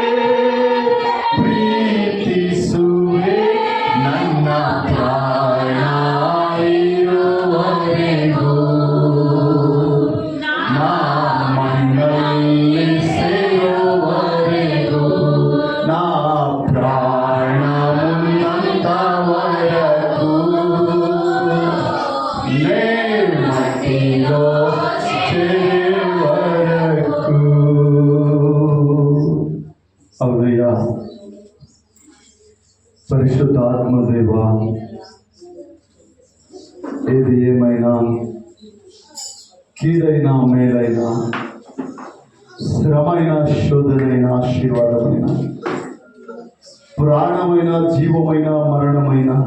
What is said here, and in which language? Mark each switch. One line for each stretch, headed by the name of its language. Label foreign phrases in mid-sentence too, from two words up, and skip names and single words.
Kannada: ಪ್ರೀತಿಸುವೆ ನನ್ನ ಪ್ರಾಣ ಇರುವವರೆಗೂ ನಾ ಮಣ್ಣಲ್ಲಿ ಸೇರುವವರೆಗೂ ನಾ ಪ್ರಾಣ ಮುನ್ನಂತವರೆಗೂ
Telugu: ಮಟ್ಟಿರೋ చేవరకు అవునయ్యా పరిశుద్ధాత్మదేవ ఏది ఏమైనా కీడైనా మేలైనా శ్రమైన శోధనైన ఆశీర్వాదమైన ప్రాణమైన జీవమైన మరణమైన